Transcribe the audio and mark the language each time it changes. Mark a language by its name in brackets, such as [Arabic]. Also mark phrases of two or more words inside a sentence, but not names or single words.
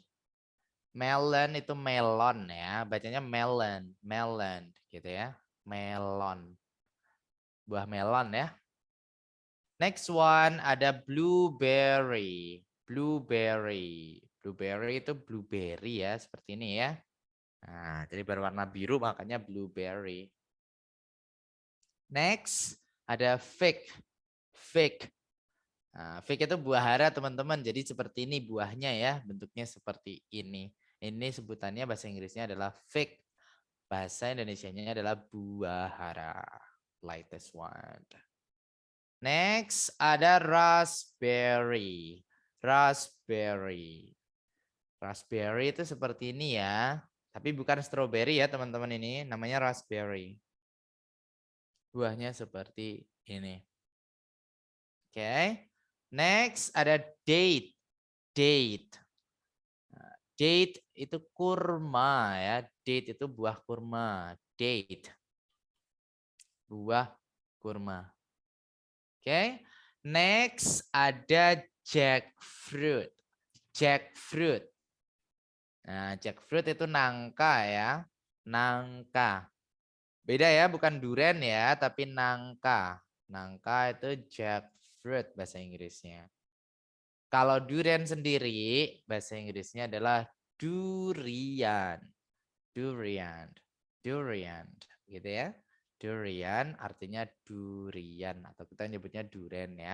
[Indonesian] Melon itu melon ya, bacanya melon, melon gitu ya, melon, buah melon ya. [English] Next one [Indonesian] ada blueberry, Blueberry. Blueberry itu blueberry ya, seperti ini ya. Nah, jadi berwarna biru makanya blueberry. Next, ada fig. Fig. Nah, fig itu buah hara teman-teman. Jadi seperti ini buahnya ya, bentuknya seperti ini. Ini sebutannya bahasa Inggrisnya adalah fig. Bahasa Indonesianya adalah buah hara. [English] Lightest one. Next, [Indonesian] ada raspberry. Raspberry. Raspberry itu seperti ini ya. Tapi bukan strawberry ya teman-teman ini. Namanya raspberry. Buahnya seperti ini. Oke. Next ada date. Date. Date itu kurma ya. Date itu buah kurma. Date. Buah kurma. Oke. Next ada jackfruit. Jackfruit. Nah, jackfruit itu nangka ya. Nangka. Beda ya, bukan durian ya, tapi nangka. Nangka itu jackfruit bahasa Inggrisnya. Kalau durian sendiri, bahasa Inggrisnya adalah durian. Durian. Durian. Gitu ya. Durian artinya durian. Atau kita nyebutnya durian ya.